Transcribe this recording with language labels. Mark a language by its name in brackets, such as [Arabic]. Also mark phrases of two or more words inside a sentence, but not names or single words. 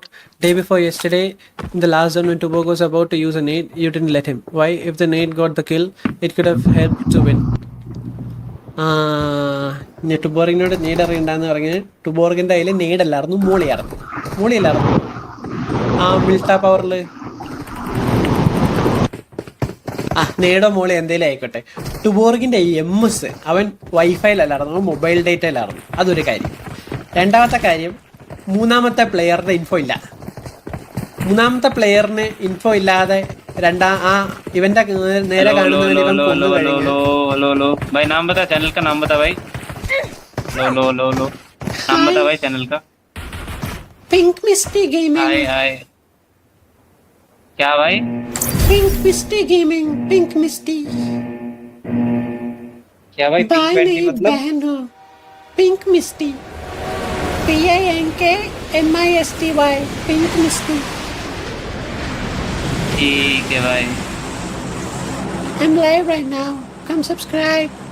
[English] Day before yesterday, in the last zone when Tuborg was about to use a nade, you didn't let him. Why? If the nade got the kill, it could have helped to win. [Malayalam] ടുബോർഗിനോട് നേട് അറിയണ്ടെന്ന് പറഞ്ഞ് ടുബോർഗിൻ്റെ കയ്യിൽ നേടല്ലായിരുന്നു, മൂളിയല്ലായിരുന്നു മിൽട്ട പവറിൽ. നേടോ മോളി എന്തേലും ആയിക്കോട്ടെ. ടുബോർഗിൻ്റെ MS അവൻ വൈഫൈയിലല്ലായിരുന്നു, മൊബൈൽ ഡേറ്റയിലായിരുന്നു. അതൊരു കാര്യം. രണ്ടാമത്തെ കാര്യം, മൂന്നാമത്തെ പ്ലെയറിന്റെ ഇൻഫോ ഇല്ല. മൂന്നാമത്തെ പ്ലെയറിന് ഇൻഫോ ഇല്ലാതെ ഇവന്റെ നേരെ കാണുന്നവന് ഇവൻ കൊന്നു കഴിഞ്ഞു. [Hindi] पिंक मिस्टी गेमिंग. हाय क्या भाई? पिंक मिस्टी गेमिंग. पिंक मिस्टी क्या भाई? पिंक मतलब पिंक मिस्टी. PINKMISTY. पिंक मिस्टी. ठीक है भाई. [English] I'm live right now. Come subscribe.